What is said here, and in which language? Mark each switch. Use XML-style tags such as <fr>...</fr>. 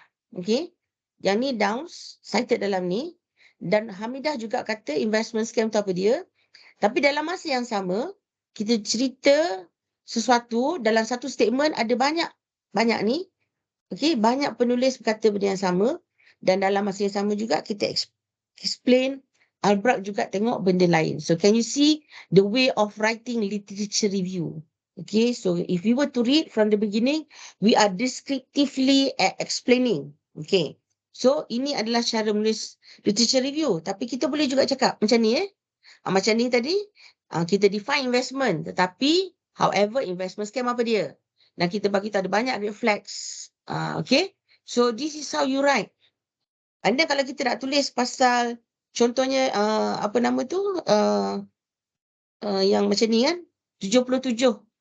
<ms>Okay. Yang ni Downs, cited dalam ni. Dan Hamidah juga kata investment scam tu apa dia. Tapi dalam masa yang sama, kita cerita sesuatu dalam satu statement ada banyak ni. Okay, banyak penulis berkata benda yang sama. Dan dalam masa yang sama juga kita explain, Albrecht juga tengok benda lain.</ms> <en>So can you see the way of writing literature review? Okay, so if we were to read from the beginning, we are descriptively explaining.</en> <ms>Okay, so ini adalah cara menulis literature review. Tapi kita boleh juga cakap macam ni macam ni tadi, kita define investment. Tetapi, however, investment scam apa dia? Dan kita bagi tahu ada banyak red flags.</ms> <en>Okay, so this is how you write.</en> <ms>And then kalau kita nak tulis pasal, contohnya, apa nama tu, yang macam ni kan, 77.</ms>